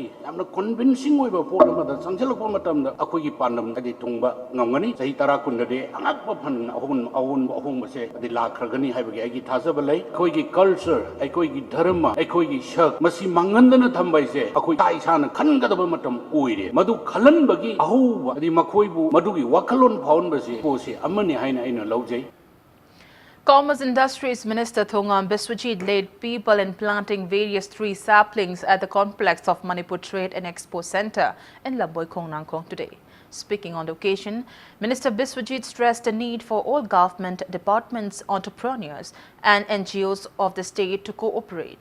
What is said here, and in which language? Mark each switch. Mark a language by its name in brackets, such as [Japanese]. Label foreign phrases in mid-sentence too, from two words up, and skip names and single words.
[Manipuri] ꯌꯥꯝꯅ convincing ꯑꯣꯏꯕ ꯄꯣꯠ ꯑꯃꯗ ꯆꯪꯁꯤꯜꯂꯛꯄ ꯃꯇꯝꯗ ꯑꯩꯈꯣꯏꯒꯤ ꯄꯥꯟꯗꯝ ꯑꯗꯤ ꯊꯨꯡꯕ ꯉꯝꯒꯅꯤ ꯆꯍꯤ 10 ꯀꯨꯟꯗꯗꯤ ꯑꯉꯛꯄ ꯐꯟ ꯑꯍꯣꯡꯕꯁꯦ ꯑꯗꯤ ꯂꯥꯛꯈ꯭ꯔꯒꯅꯤ ꯍꯥꯏꯕꯒꯤ ꯑꯩꯒꯤ ꯊꯥꯖꯕ ꯂꯩ ꯑꯩꯈꯣꯏꯒꯤ culture ꯑꯩꯈꯣꯏꯒꯤ ꯙꯔꯃ ꯑꯩꯈꯣꯏꯒꯤ ꯁꯛ ꯃꯁꯤ ꯃꯥꯡꯍꯟꯗꯅ ꯊꯝꯕ ꯍꯥꯏꯁꯦ ꯑꯩꯈꯣꯏ ꯏꯁꯥꯅ ꯈꯟꯒꯗꯕ ꯃꯇꯝ ꯑꯣꯏꯔꯦ ꯃꯗꯨ ꯈꯜꯍꯟꯕꯒꯤ ꯑꯍꯧꯕ ꯑꯗꯤ ꯃꯈꯣꯏꯕꯨ ꯃꯗꯨꯒꯤ ꯋꯥꯈꯜꯂꯣꯟ ꯐꯥꯎꯍꯟꯕꯁꯤ ꯄꯣꯠꯁꯤ ꯑꯃꯅꯤ ꯍꯥꯏꯅ ꯑꯩꯅ ꯂꯧꯖꯩ. [English] Commerce Industries Minister Thongam Biswajit led people in planting various tree saplings at the complex of Manipur Trade and Expo Center in Laboi Khongnangkhong today. Speaking on the occasion, Minister Biswajit stressed the need for all government departments, entrepreneurs and NGOs of the state to cooperate.